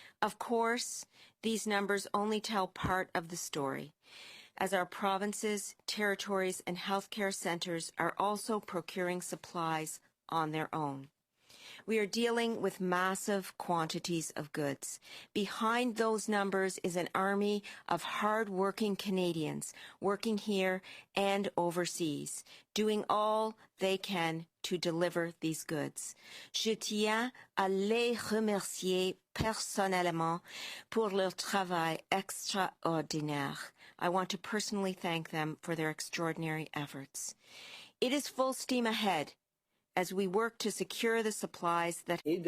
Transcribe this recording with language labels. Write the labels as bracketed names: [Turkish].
[English] Of course, these numbers only tell part of the story, as our provinces, territories, and healthcare centers are also procuring supplies on their own. We are dealing with massive quantities of goods. Behind those numbers is an army of hard-working Canadians working here and overseas, doing all they can to deliver these goods. [French] Je tiens à les remercier personnellement pour leur travail extraordinaire. [English] I want to personally thank them for their extraordinary efforts. It is full steam ahead as we work to secure the supplies that